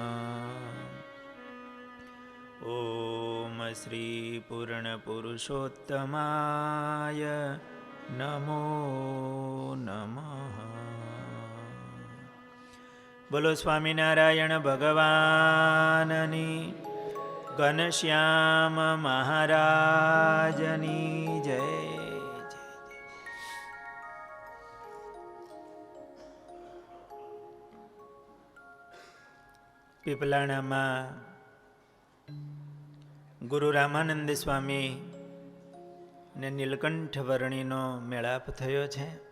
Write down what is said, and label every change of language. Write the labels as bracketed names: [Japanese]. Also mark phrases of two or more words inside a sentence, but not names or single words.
[Sanskrit] ओम श्रीपूर्णपुरुषोत्तमाय नमो नमः। [Gujarati] બોલો સ્વામિનારાયણ ભગવાનની, ઘનશ્યામ મહારાજની જય। પીપલાણામાં ગુરુ રામાનંદ સ્વામી ને નીલકંઠ વર્ણીનો મેળાપ થયો છે.